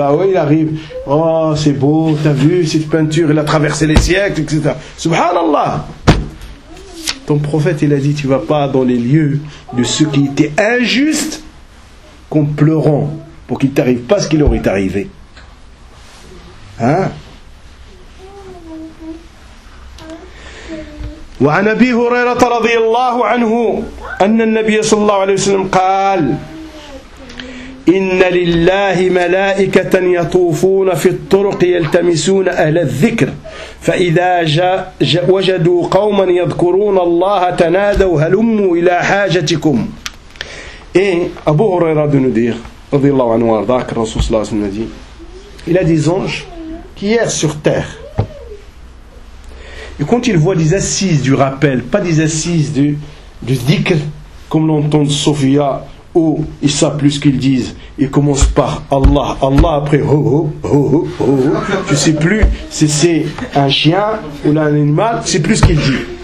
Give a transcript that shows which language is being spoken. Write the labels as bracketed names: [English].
[French] Oui, il arrive, oh, c'est beau, t'as vu cette peinture, il a traversé les siècles, etc. Subhanallah! Ton prophète, il a dit, tu ne vas pas dans les lieux de ceux qui étaient injustes qu'en pleurant pour qu'il ne t'arrive pas ce qui leur est arrivé. Hein? [Arabic] وعن أبي هريرة رضي الله عنه أن النبي صلى الله عليه وسلم قال إن لله ملائكة يطوفون في الطرق يلتمسون أهل الذكر فإذا وجدوا قوما يذكرون الله تنادوا هلموا إلى حاجتكم. إيه أبو هريرة بن نذير رضي الله عنه وارضاه الرسول صلى الله عليه وسلم [French] il a des anges qui errent sur terre. Et quand il voit des assises du rappel, pas des assises du dhikr, comme l'entend Sophia ou Issa plus qu'ils disent, ils commencent par Allah, Allah après ho ho ho ho ho, ho. Tu sais plus si c'est un chien ou un animal, c'est plus qu'il dit.